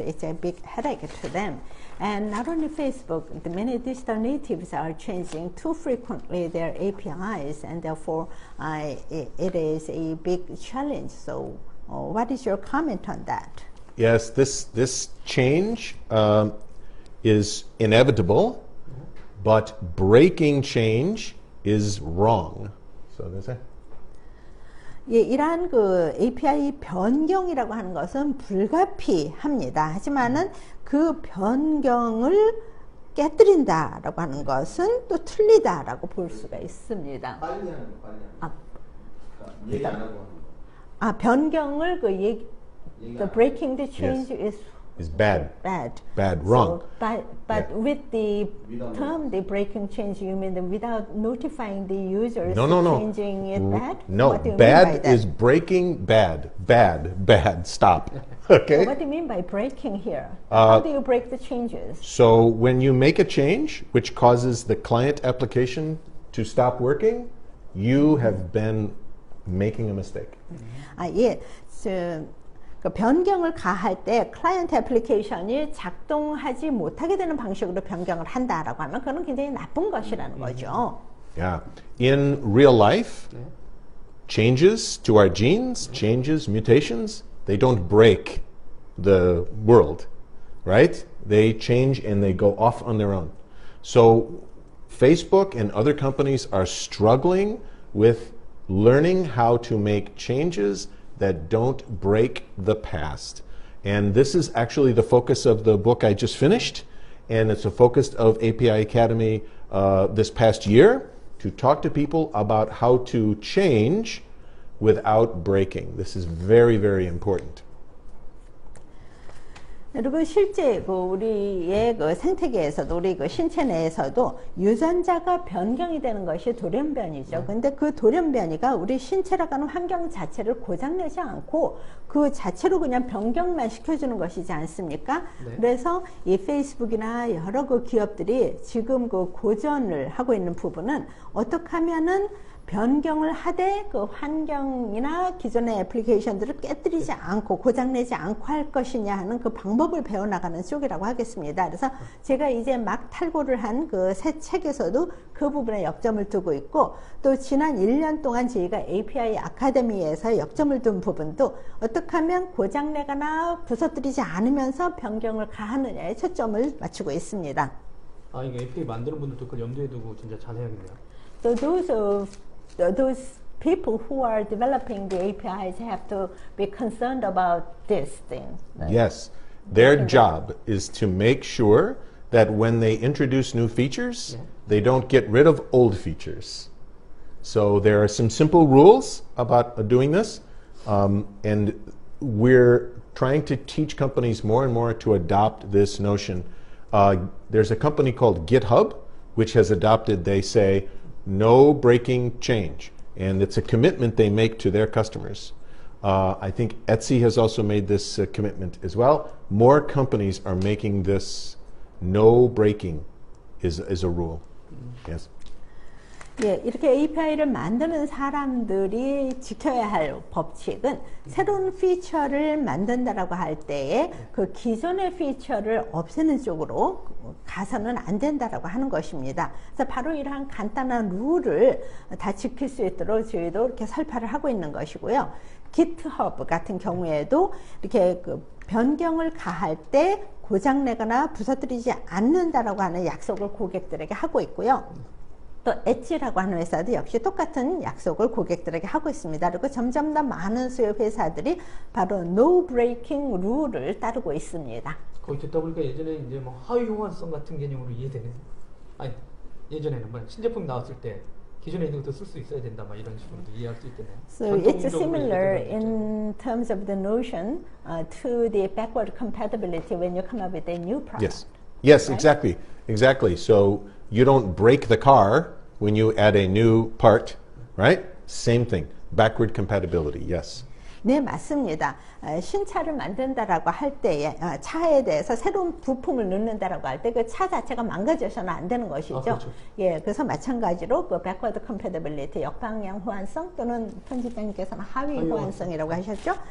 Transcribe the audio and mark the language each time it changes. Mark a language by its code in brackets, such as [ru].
[en] It's a big headache to them. And not only Facebook, the many digital natives are changing too frequently their APIs, and therefore it is a big challenge. So what is your comment on that? Yes, this change is inevitable, but breaking change is wrong. So there's that. [ko] 예, 이러한 그 API 변경이라고 하는 것은 불가피합니다. 하지만은 그 변경을 깨뜨린다라고 하는 것은 또 틀리다라고 볼 수가 있습니다. 빨리 하는 거, 빨리 하는 거. 얘기 안 하고 하는 거. 변경을 [en] the breaking the change is bad. Bad, wrong. So, but with the term the breaking change, you mean that without notifying the users changing it bad? No, what do you mean by bad that? is breaking bad. Bad. Stop. Okay? So what do you mean by breaking here? How do you break the changes? So when you make a change which causes the client application to stop working, you have been making a mistake. [ko] 예. 그 변경을 가할 때 클라이언트 애플리케이션이 작동하지 못하게 되는 방식으로 변경을 한다라고 하면 그건 굉장히 나쁜 것이라는 거죠. [en] Yeah. In real life, changes to our genes, changes, mutations, they don't break the world, right? They change and they go off on their own. So Facebook and other companies are struggling with learning how to make changes that don't break the past. And this is actually the focus of the book I just finished, and it's a focus of API Academy this past year, to talk to people about how to change without breaking. This is very, very important. [ko] 그리고 실제 그 우리의 그 생태계에서도 우리 그 신체 내에서도 유전자가 변경이 되는 것이 돌연변이죠. 근데 그 돌연변이가 우리 신체라고 하는 환경 자체를 고장내지 않고 그 자체로 그냥 변경만 시켜주는 것이지 않습니까? 네. 그래서 이 페이스북이나 여러 그 기업들이 지금 그 고전을 하고 있는 부분은 어떻게 하면은 변경을 하되 그 환경이나 기존의 애플리케이션들을 깨뜨리지 않고 고장내지 않고 할 것이냐 하는 그 방법을 배워나가는 쪽이라고 하겠습니다. 그래서 제가 이제 막 탈고를 한 그 새 책에서도 그 부분에 역점을 두고 있고 또 지난 1년 동안 저희가 API 아카데미에서 역점을 둔 부분도 어떻게 하면 고장내거나 부서뜨리지 않으면서 변경을 가하느냐에 초점을 맞추고 있습니다. 아, 이게 API 만드는 분들도 그걸 염두에 두고 진짜 잘 해야겠네요. [en] So those people who are developing the APIs have to be concerned about this thing. Yes. Their job is to make sure that when they introduce new features, they don't get rid of old features. So there are some simple rules about doing this, and we're trying to teach companies more and more to adopt this notion. There's a company called GitHub, which has adopted, they say, no breaking change. And it's a commitment they make to their customers. I think Etsy has also made this commitment as well. More companies are making this no breaking is a rule. Yes. [ko] 예, 이렇게 API를 만드는 사람들이 지켜야 할 법칙은 새로운 피처를 만든다라고 할 때에 그 기존의 피처를 없애는 쪽으로 가서는 안 된다라고 하는 것입니다. 그래서 바로 이러한 간단한 룰을 다 지킬 수 있도록 저희도 이렇게 설파를 하고 있는 것이고요. GitHub 같은 경우에도 이렇게 그 변경을 가할 때 고장내거나 부서뜨리지 않는다라고 하는 약속을 고객들에게 하고 있고요. 또 엣지라고 하는 회사도 역시 똑같은 약속을 고객들에게 하고 있습니다. 그리고 점점 더 많은 수요 회사들이 바로 no breaking 룰을 따르고 있습니다. 거기 듣다 보니까 예전에 이제 뭐 하위 호환성 같은 개념으로 이해되는. 아니, 예전에는 뭐 신제품 나왔을 때 기존에 있는 것도 쓸 수 있어야 된다, 막 이런 식으로도 이해할 수 있겠네요. [en] So it's similar in terms of the notion to the backward compatibility when you come up with a new product. Yes. Yes, Right? exactly. So you don't break the car when you add a new part, right? Same thing. Backward compatibility. Yes. [ko] 네, 맞습니다. 신차를 만든다라고 할 때에 차에 대해서 새로운 부품을 넣는다라고 할 때 그 차 자체가 망가져서는 안 되는 것이죠. 그렇죠. 예, 그래서 마찬가지로 그 backward compatibility, 역방향 호환성 또는 편집장님께서는 하위 호환성이라고 하셨죠?